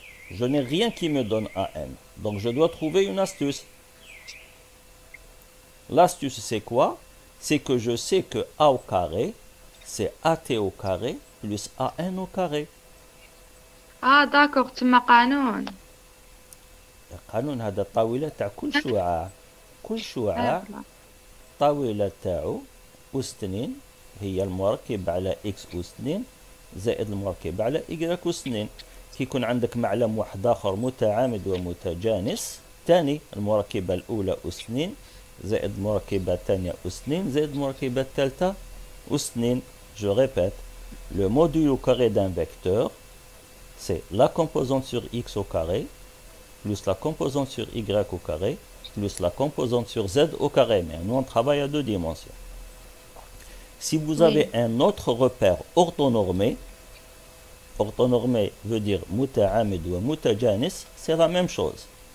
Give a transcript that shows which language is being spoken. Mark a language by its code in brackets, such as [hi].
[fr] Je n'ai rien qui me donne AN. Donc je dois trouver une astuce. L'astuce c'est quoi? C'est que je sais que A au carré, c'est AT au carré plus AN au carré. Ah d'accord, [ar] تما قانون. القانون هذا الطاولة تاع كل شعاع. كل شعاع الطاولة تاعو أس 2 هي المركب على إكس أس 2 زائد المركب على إكس أس 2. كي يكون عندك معلم واحد آخر متعامد ومتجانس، تاني المركبة الأولى أس 2 زائد المركبة الثانية أس 2 زائد المركبة الثالثة أس 2. [fr] Je répète, le module au carré d'un vecteur, c'est la composante sur x au carré plus la composante sur y au carré plus la composante sur z au carré. Mais nous, on travaille à 2 dimensions. Si vous avez un autre repère orthonormé, orthonormé veut dire [ar] muta'amid ou mutajanis, [fr] c'est la même chose.